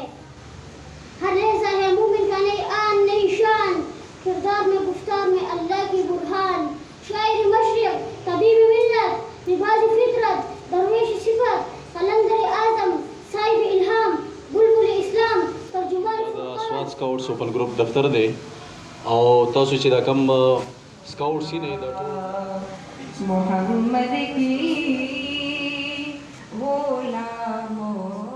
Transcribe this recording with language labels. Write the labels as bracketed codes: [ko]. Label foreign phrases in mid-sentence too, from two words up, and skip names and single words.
[ur] ہر لحظہ ہے مومن کا نئی آن نئی شان، کردار میں گفتار میں اللہ کی برہان. شاعر مشرق، طبیب ملت، نباز فطرت، درویش صفت، قلندر اعظم، صاحب الہام، بلبل اسلام، ترجمان [ps] سوات سکاؤٹس اوپن گروپ دفتر دی او تاسو چې دا کم سکاؤټس دي دا [ur] محمد کی غلاموں